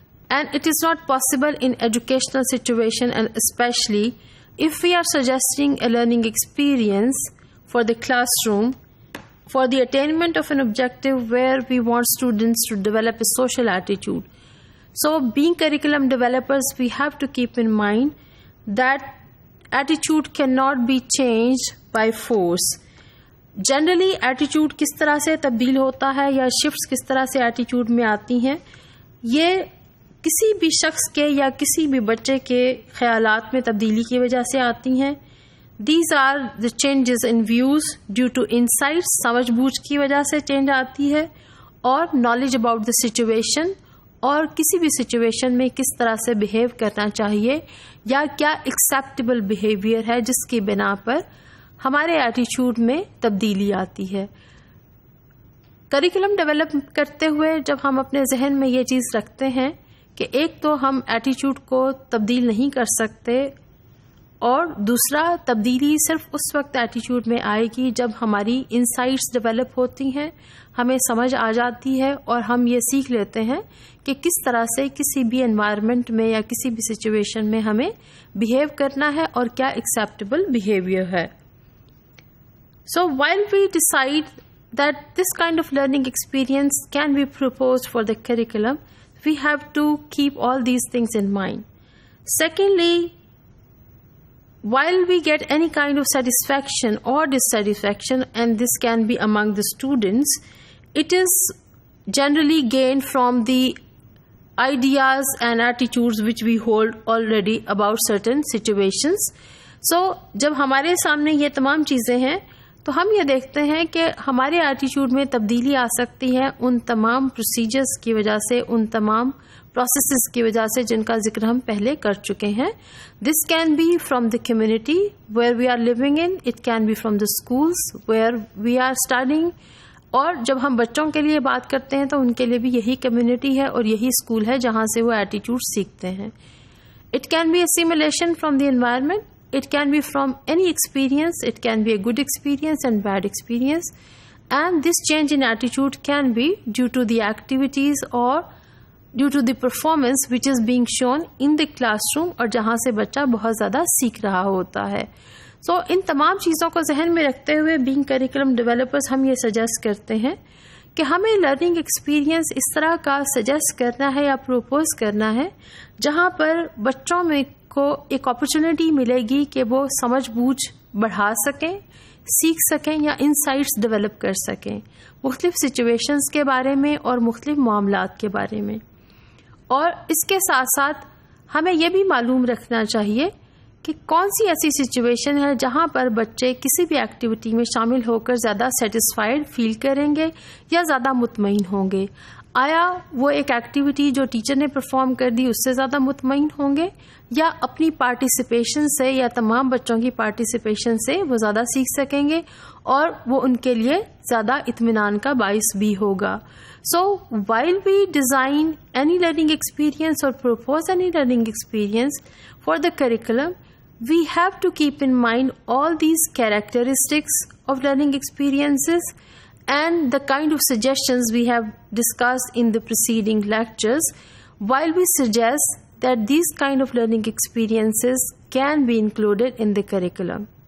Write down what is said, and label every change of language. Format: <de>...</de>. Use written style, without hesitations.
<en>And it is not possible in educational situation, and especially if we are suggesting a learning experience for the classroom for the attainment of an objective where we want students to develop a social attitude. So being curriculum developers, we have to keep in mind that attitude cannot be changed by force.</en> <ur>Generally attitude کس طرح سے تبدیل ہوتا ہے یا shifts کس طرح سے attitude میں آتی ہیں, یہ کسی بھی شخص کے یا کسی بھی بچے کے خیالات میں تبدیلی کی وجہ سے آتی ہیں.</ur> <en>These are the changes in views due to insights,</en> <ur>سمجھ بوجھ کی وجہ سے چینج آتی ہے, اور</ur> <en>knowledge about the situation,</en> <ur>اور کسی بھی سچویشن میں کس طرح سے بہیو کرنا چاہیے یا کیا ایکسیپٹیبل بہیویئر ہے جس کی بنا پر ہمارے ایٹیچیوڈ میں تبدیلی آتی ہے. کریکولم ڈیولپ کرتے ہوئے جب ہم اپنے ذہن میں یہ چیز رکھتے ہیں کہ ایک تو ہم ایٹیچیوڈ کو تبدیل نہیں کر سکتے, اور دوسرا تبدیلی صرف اس وقت ایٹیچیوڈ میں آئے گی جب ہماری انسائٹس ڈیولپ ہوتی ہیں, ہمیں سمجھ آ جاتی ہے اور ہم یہ سیکھ لیتے ہیں کہ کس طرح سے کسی بھی انوائرمنٹ میں یا کسی بھی سچویشن میں ہمیں بہیو کرنا ہے اور کیا ایکسیپٹیبل بہیویئر ہے.</ur> <en>So while we decide that this kind of learning experience can be proposed for the curriculum, we have to keep all these things in mind. Secondly, while we get any kind of satisfaction or dissatisfaction, and this can be among the students, it is generally gained from the ideas and attitudes which we hold already about certain situations.</en> <ur>So جب ہمارے سامنے یہ تمام چیزیں ہیں تو ہم یہ دیکھتے ہیں کہ ہمارے ایٹیچیوڈ میں تبدیلی آ سکتی ہے ان تمام پروسیجرز کی وجہ سے, ان تمام پروسیسز کی وجہ سے جن کا ذکر ہم پہلے کر چکے ہیں.</ur> <en>this can be from the community where we are living in, it can be from the schools where we are studying,</en> <ur>اور جب ہم بچوں کے لیے بات کرتے ہیں تو ان کے لیے بھی یہی کمیونٹی ہے اور یہی اسکول ہے جہاں سے وہ ایٹیچیوڈ سیکھتے ہیں.</ur> <en>It can be assimilation from the environment. It can be from any experience. It can be a good experience and bad experience. And this change in attitude can be due to the activities or due to the performance which is being shown in the classroom,</en> <ur>اور جہاں سے بچہ بہت زیادہ سیکھ رہا ہوتا ہے. So ان تمام چیزوں کو ذہن میں رکھتے ہوئے</ur> <en>being curriculum developers</en> <ur>ہم یہ سجیسٹ کرتے ہیں کہ ہمیں لرننگ ایکسپیرینس اس طرح کا سجیسٹ کرنا ہے یا پروپوز کرنا ہے جہاں پر بچوں میں کو ایک اپرچونٹی ملے گی کہ وہ سمجھ بوجھ بڑھا سکیں، سیکھ سکیں یا انسائٹس ڈیولپ کر سکیں مختلف سچویشنز کے بارے میں اور مختلف معاملات کے بارے میں. اور اس کے ساتھ ساتھ ہمیں یہ بھی معلوم رکھنا چاہیے کہ کون سی ایسی سچویشن ہے جہاں پر بچے کسی بھی ایکٹیویٹی میں شامل ہو کر زیادہ سیٹسفائیڈ فیل کریں گے یا زیادہ مطمئن ہوں گے. آیا وہ ایک ایکٹیویٹی جو ٹیچر نے پرفارم کر دی اس سے زیادہ مطمئن ہوں گے، یا اپنی پارٹیسپیشن سے یا تمام بچوں کی پارٹیسپیشن سے وہ زیادہ سیکھ سکیں گے اور وہ ان کے لیے زیادہ اطمینان کا باعث بھی ہوگا.</ur> <en>So while we design any learning experience or propose any learning experience for the curriculum, we have to keep in mind all these characteristics of learning experiences and the kind of suggestions we have discussed in the preceding lectures, while we suggest that these kind of learning experiences can be included in the curriculum.</en>